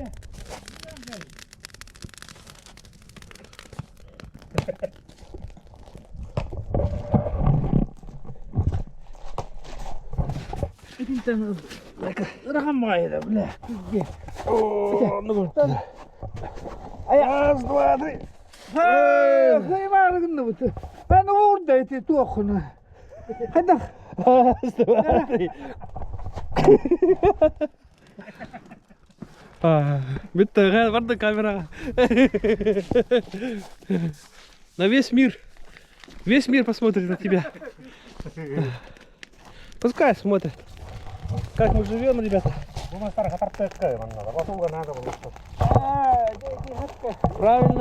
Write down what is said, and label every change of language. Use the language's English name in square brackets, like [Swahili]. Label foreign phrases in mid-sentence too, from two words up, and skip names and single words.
[Russian] Рахамайда, бля. О, ну, раз, два, три. [Gagauz] Hayvanın bu. Ben oradaydı tuğunu. Hadi. [Russian] Раз, два, три. [Gagauz] Bitti, vardı kamera. [Russian] На весь мир. Весь мир посмотрит на тебя. Пускай смотрит. Как мы живем, ребята. Правильно.